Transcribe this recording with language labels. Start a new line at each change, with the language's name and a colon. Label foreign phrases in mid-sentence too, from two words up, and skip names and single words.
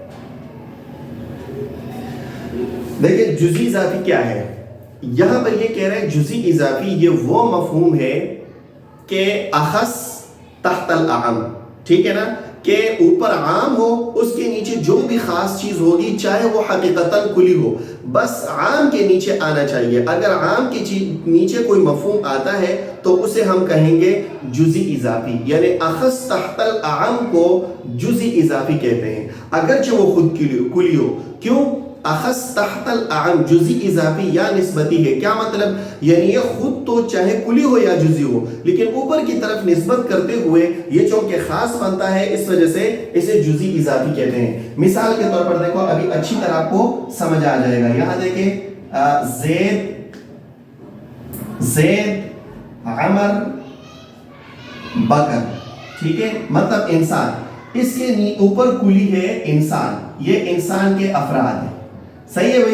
Urdu: دیکھیں جزئی اضافی کیا ہے، یہاں پر یہ کہہ رہے ہیں جزئی اضافی یہ وہ مفہوم ہے کہ
Arabic: اخص تحت الاعم،
Urdu: ٹھیک ہے نا، کہ اوپر عام ہو، اس کے نیچے جو بھی خاص چیز ہوگی چاہے وہ حقیقتاً کلی ہو، بس عام کے نیچے آنا چاہیے۔ اگر عام کے نیچے کوئی مفہوم آتا ہے تو اسے ہم کہیں گے جزئی اضافی، یعنی
Arabic: اخص تحت الاعم
Urdu: کو جزئی اضافی کہتے ہیں، اگرچہ وہ خود کلی ہو۔ کیوں؟
Arabic: اخص تحت الاعم،
Urdu: جزئی اضافی یا نسبتی ہے، کیا مطلب؟ یعنی یہ خود تو چاہے کلی ہو یا جزئی ہو، لیکن اوپر کی طرف نسبت کرتے ہوئے یہ چونکہ خاص بنتا ہے، اس وجہ سے اسے جزئی اضافی کہتے ہیں۔ مثال کے طور پر دیکھو، ابھی اچھی طرح آپ کو سمجھ آ جائے گا۔ یہاں دیکھیں، زید، عمر، بکر، ٹھیک ہے، مطلب انسان، اس کے اوپر کلی ہے انسان، یہ انسان کے افراد ہیں، صحیح ہے بھائی۔